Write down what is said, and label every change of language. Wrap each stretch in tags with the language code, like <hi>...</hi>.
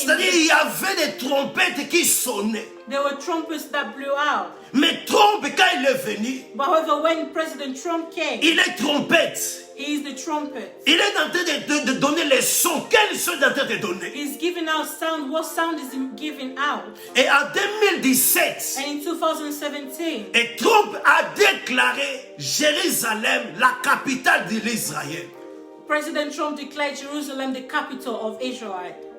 <fr>c'est-à-dire il y avait des trompettes qui sonnaient.</fr> <en>there were trumpets that blew out.</en> <fr>Mais Trump, quand il est venu,</fr> <en>But however, when President Trump came,</en> <fr>il est trompette.</fr> <en>he is the trumpet.</en> <fr>Il est en train de donner les sons. Quels sons il est en train de donner?</fr> <en>He's giving out sound. What sound is he giving out?</en> <fr>Et en 2017,</fr> <en>And in 2017,</en> <fr>et Trump a déclaré Jérusalem la capitale de l'Israël.</fr> <en>President Trump declared Jerusalem the capital of Israel.</en>